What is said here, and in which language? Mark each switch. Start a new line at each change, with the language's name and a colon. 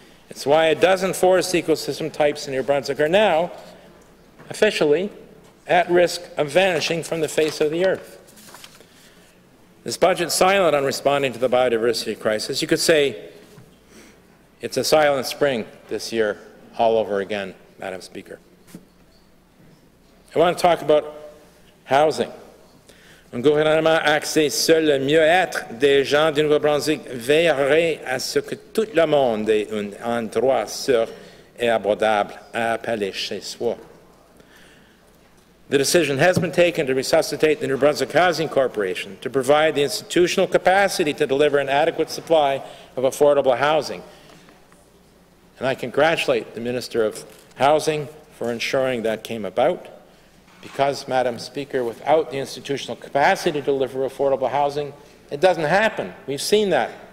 English: It's why a dozen forest ecosystem types in New Brunswick are now officially at risk of vanishing from the face of the earth. This budget is silent on responding to the biodiversity crisis. You could say it's a silent spring this year all over again, Madam Speaker. I want to talk about housing.
French: Un gouvernement axé sur le mieux-être des gens du Nouveau-Brunswick veillerait à ce que tout le monde ait un endroit sûr et abordable à appeler chez soi.
English: The decision has been taken to resuscitate the New Brunswick Housing Corporation to provide the institutional capacity to deliver an adequate supply of affordable housing. And I congratulate the Minister of Housing for ensuring that came about, because, Madam Speaker, without the institutional capacity to deliver affordable housing, it doesn't happen. We've seen that.